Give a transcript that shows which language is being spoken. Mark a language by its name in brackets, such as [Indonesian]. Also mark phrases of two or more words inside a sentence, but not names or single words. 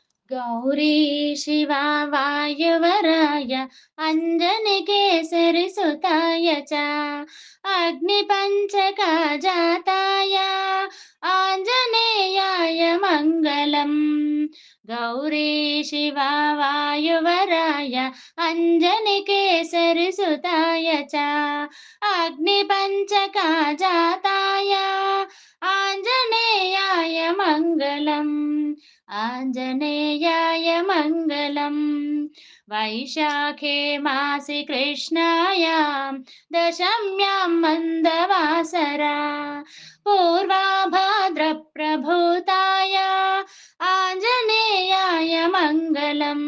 [Sanskrit] ಗೌರಿ ಶಿವ ವಾಯುವರಾಯ ಅಂಜನಿ ಕೇಸರಿ ಸುತಾಯ ಚ ಅಗ್ನಿ ಪಂಚಕ ಜಾತಾಯ ಆಂಜನೇಯಾಯ ಮಂಗಲಂ. ಗೌರಿ ಶಿವ ವಾಯುವರಾಯ ಅಂಜನಿ ಕೇಸರಿ ಸುತಾಯ ಚ ಅಗ್ನಿ ಪಂಚಕ ಜಾತಾಯ ಆಂಜನೇಯಾಯ ಮಂಗಲಂ. आञ्जनेयाय मङ्गलम्. वैशाखे मासि कृष्णायां दशम्यां मन्दवासरा पूर्वाभाद्रप्रभूताय आञ्जनेयाय मङ्गलम्.